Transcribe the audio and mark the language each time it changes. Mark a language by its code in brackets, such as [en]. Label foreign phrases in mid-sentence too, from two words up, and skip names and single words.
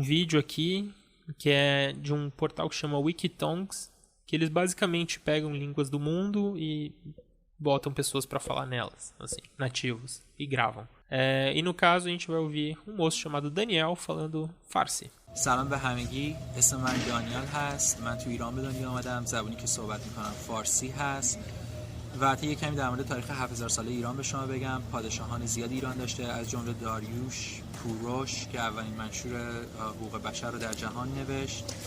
[pt] vídeo aqui, que é de um portal que chama Wikitongues, que eles basicamente pegam línguas do mundo e botam pessoas para falar nelas, assim, nativos, e gravam. E no caso a gente vai ouvir um moço chamado Daniel falando Farsi. [fa] سلام به همگی، اسم من دانیال هست. من تو ایران به دنیا آمدم. زبانی که صحبت میکنم فارسی هست. و تا کمی در مورد تاریخ 7000 ساله ایران به شما بگم. پادشاهان زیادی ایران داشته، از جمله داریوش، کوروش که اولین منشور حقوق بشر رو در جهان نوشت.